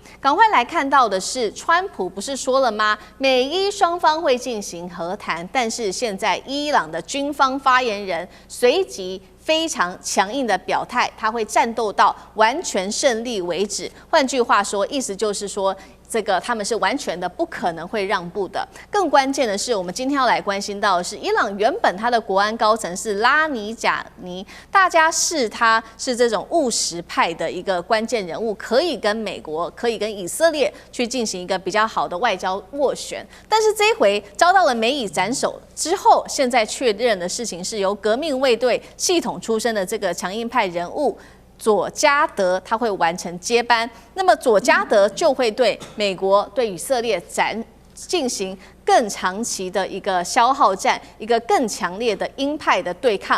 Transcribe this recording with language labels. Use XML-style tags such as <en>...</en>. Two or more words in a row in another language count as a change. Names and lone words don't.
<zh>趕快來看到的是，川普不是說了嗎？美伊雙方會進行和談，但是現在伊朗的軍方發言人隨即非常強硬的表態，他會戰鬥到完全勝利為止。換句話說，意思就是說，這個他們是完全的不可能會讓步的。更關鍵的是，我們今天要來關心到的是，伊朗原本他的國安高層是拉尼贾尼，大家视他是這種務實派的一個關鍵人物，可以跟美國、可以跟以色列去進行一個比較好的外交斡旋。但是這一回遭到了美以斬首之後，現在確認的事情是由革命衛隊系統出身的這個強硬派人物佐加德，他會完成接班，那麼佐加德就會對美國、對以色列進行更長期的一個消耗戰，一個更強烈的鷹派的對抗。</zh>